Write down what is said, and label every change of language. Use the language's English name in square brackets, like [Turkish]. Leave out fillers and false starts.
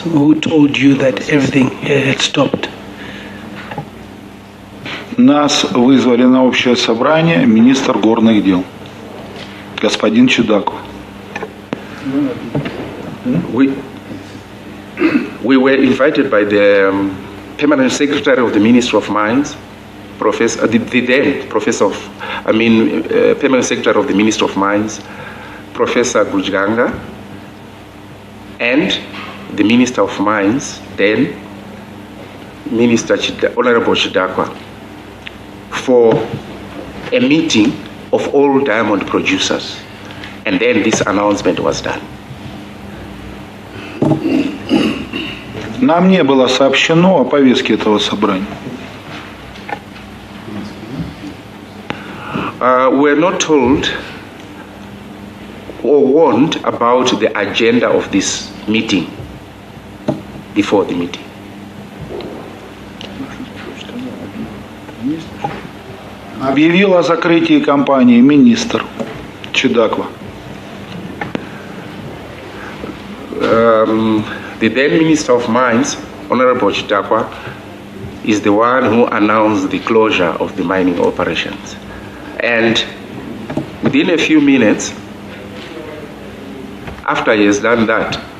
[English] Who told you that everything had stopped? [Russian] Нас вызвали на общее собрание министр горных дел, господин Чудаков. [English] We were invited by the permanent secretary of the Ministry of Mines, Professor, the then Professor of, permanent secretary of the Ministry of Mines, Professor Gujganga, and the Minister of Mines, then Minister Honorable Chidakwa, for a meeting of all diamond producers. And then this announcement was done. [Russian] Нам не было сообщено о повестке этого собрания. [English] We're not told or warned about the agenda of this meeting before the meeting. [Russian] Объявил о закрытии компании министр Чудакова. [English] The then Minister of Mines, Honorable Chidakwa, is the one who announced the closure of the mining operations. And within a few minutes, after he has done that,